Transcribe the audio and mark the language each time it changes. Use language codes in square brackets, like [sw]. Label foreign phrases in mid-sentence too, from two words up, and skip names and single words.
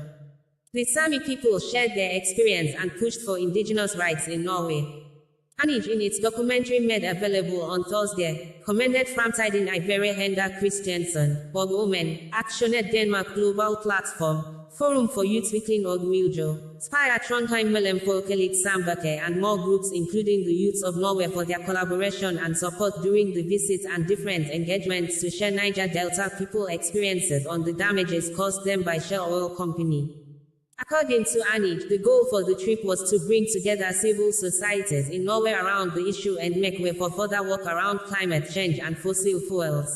[en] The Sami people shared their experience and pushed for indigenous rights in Norway. ANIJ, in its documentary made available on Thursday, commended Framtiden Ivere Henda Christiansen, Borg Women, Actioned Denmark Global Platform, Forum for Utvikling og Miljø, Spire Trondheim Mellem Folkelig Samvirke and more groups including the Youths of Norway for their collaboration and support during the visit and different engagements to share Niger Delta people experiences on the damages caused them by Shell Oil Company. According to ANIJ, the goal for the trip was to bring together civil societies in Norway around the issue and make way for further work around climate change and fossil fuels.